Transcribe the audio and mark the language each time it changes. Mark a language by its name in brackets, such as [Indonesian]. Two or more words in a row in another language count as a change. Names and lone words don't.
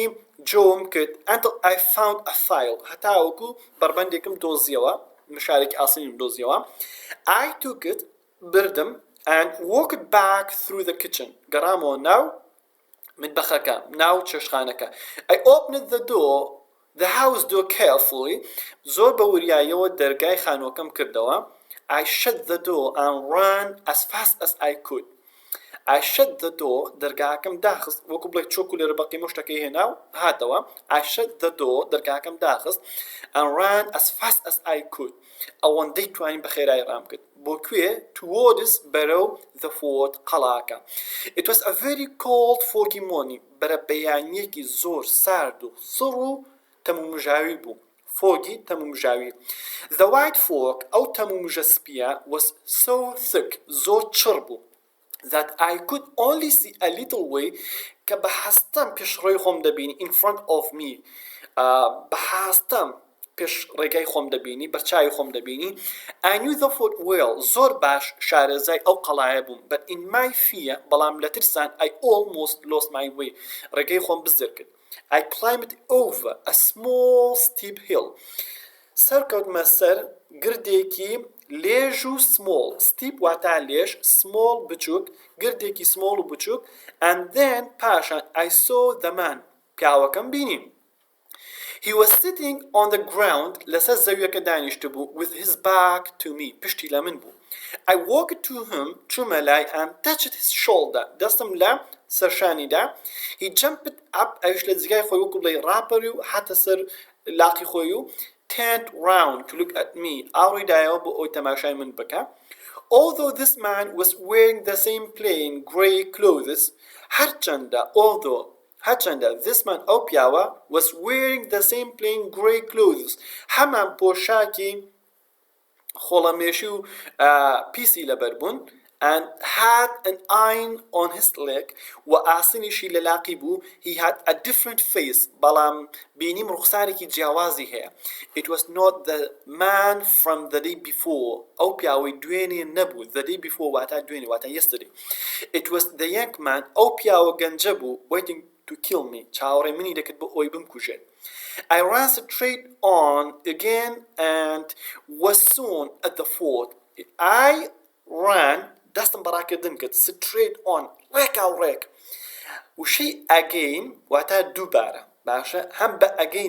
[Central Kurdish] جۆم کرد [English] until I found a file [Central Kurdish] هەتاوەکو بەربەندێکم دۆزیەوە مشارێکی ئاسنیم دۆزیەوە [English] I took it بردم and walked back through the kitchen [Central Kurdish] گەڕامەوە ناو مطبەخەکە ناو چێشتخانەکە [English] I opened the door the house door carefully [Central Kurdish] زۆر بە وریایەوە دەرگای خانووەکەم کردەوە [English] I shut the door and ran as fast as I could I shut the door [Central Kurdish] دەرگاکەم داخست وەکو بڵێ چۆ کولێرە بە قیمە شتەکەی هێناو هاتەوە [English] I shut the door [Central Kurdish] دەرگاکەم داخست [English] and ran as fast as I could [Central Kurdish] ئەوەندەی توانیم بە خێرایی ڕام کرد بۆ کوێ towards بەرەو [English] the fort [Central Kurdish] قەڵاکە [English] It was a very cold foggy morning [Central Kurdish] بەرە بەیانیەکی زۆر سارد و سڕ و تەمومژاوی بوو فۆگی تەمومژاوی [English] The white fog [Central Kurdish] ئەو تەمومژە سپیە [English] was so thick [Central Kurdish] زۆر چڕ بوو [English] that I could only see a little way [Central Kurdish] کە بە هەستەم پێشڕۆی خۆم دەبینی [English] in front of me [Central Kurdish] بە هەستەم پێش ڕێگای خۆم دەبینی بەرچاوی خۆم دەبینی [English] I knew the fort well [Central Kurdish] زۆر باش شارەزای ئەو قەڵایە بووم [English] but in my fear [Central Kurdish] بەڵام لە ترسان [English] I almost lost my way [Central Kurdish] ڕێگای خۆم بزر کرد [English] I climbed over a small steep hill [Central Kurdish] سەرکەوتمە سەر گردێکی لێژ و [English] small steep [Central Kurdish] واتە لێژ small بچووک گردێکی small و بچووک [English] and then [Central Kurdish] پاشان [English] I saw the man [Central Kurdish] پیاوەکەم بینیم [English] He was sitting on the ground [Central Kurdish] لەسەر زەویەکە دانیشتە بوو [English] with his back to me [Central Kurdish] پشتی لە من بوو [English] I walked to him [Central Kurdish] چوومە لای [English] and touched his shoulder [Central Kurdish] دەستم لە سەرشانیدا [English] He jumped up [Central Kurdish] ئەویش لە جگای خۆی وەکو بڵێ ڕاپەڕی و هاتە سەر لاقی خۆی و [English] turned round to look at me [Central Kurdish] ئاڕووی دایەوە بۆ ئەوی تەماشای من بکە [English] Although this man was wearing the same plain grey clothes هەرچەندە this man [Central Kurdish] ئەو پیاوە [English] was wearing the same plain grey clothes [Central Kurdish] هەمان پۆشاکی خۆڵەمێشی و پیسی لەبەر بوون [English] and had an iron on his leg [Central Kurdish] و ئاسنیشی لە لاقی بوو [English] he had a different face [Central Kurdish] بەڵام بینیم ڕوخسارێکی جیاوازی هەیە [English] it was not the man from the day before [Central Kurdish] ئەو پیاوەی دوێنێ نەبوو [English] the day before [Central Kurdish] واتە دوێنێ واتە [English] yesterday it was the young man [Central Kurdish] ئەو پیاوە گەنجە بوو [English] waiting to kill me [Central Kurdish] چاوەڕێ منی دەکرد بۆ ئەوی بمکوژێت [English] I ran straight on again and was soon at the fort I ran [Central Kurdish] دەستم بەڕاکردن کرد [English] straight on [Central Kurdish] ڕێک وشەی [English] again [Central Kurdish] واتە دووبارە باشە هەم بە [English] again